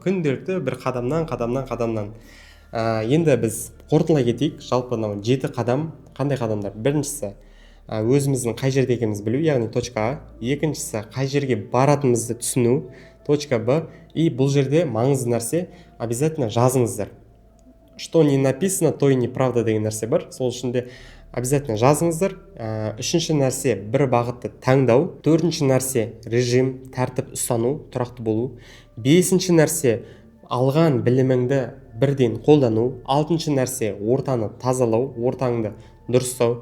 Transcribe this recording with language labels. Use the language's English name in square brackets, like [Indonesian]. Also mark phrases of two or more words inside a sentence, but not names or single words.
[Kazakh] Күнделікті бір қадамнан. Енді біз қорытындылай кетейік. Жалпы 7 қадам қандай қадамдар? Біріншісі өзіміздің қай жерде екенімізді білу, яғни [Russian] точка А. [Kazakh] Екіншісі қай жерге баратынымызды түсіну, [Russian] точка Б. [Kazakh] И бұл жерде маңызды нәрсе, обязательно жазыңыздар. [Russian] Что не написано, то и неправда [Kazakh] деген нәрсе бар. Сол үшін де обязательно жазыңыздар. Үшінші нәрсе бір бағытты таңдау. Төртінші нәрсе режим, тәртіп ұстану, тұрақты болу. Бесінші нәрсе алған біліміңді бірден қолдану. Алтыншы нәрсе ортаны тазалау, ортаңды дұрыстау.